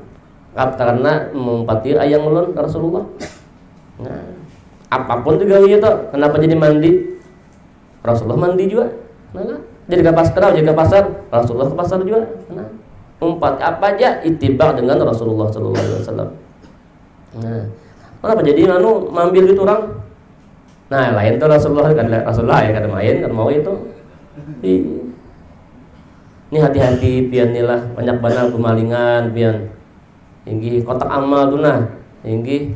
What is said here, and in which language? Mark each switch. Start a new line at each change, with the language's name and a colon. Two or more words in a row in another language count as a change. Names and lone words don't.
Banjar: Karena mempati ayang ulun Rasulullah.
Indonesian: Nah, apapun juga itu. Kenapa jadi mandi? Rasulullah mandi juga. Nah, jadi ke pasar, Rasulullah ke pasar juga. Nah, umpat apa aja ittiba dengan Rasulullah
Arabic: صلى الله عليه وسلم.
Banjar: Nah, kenapa jadi mambil gitu orang? Nah, lain tuh Rasulullah ya kada main, kan mau itu. Ini hati-hati pian lah, banyak banal kemalingan pian.
Indonesian: Tinggi kotak amal tuh nah, tinggi.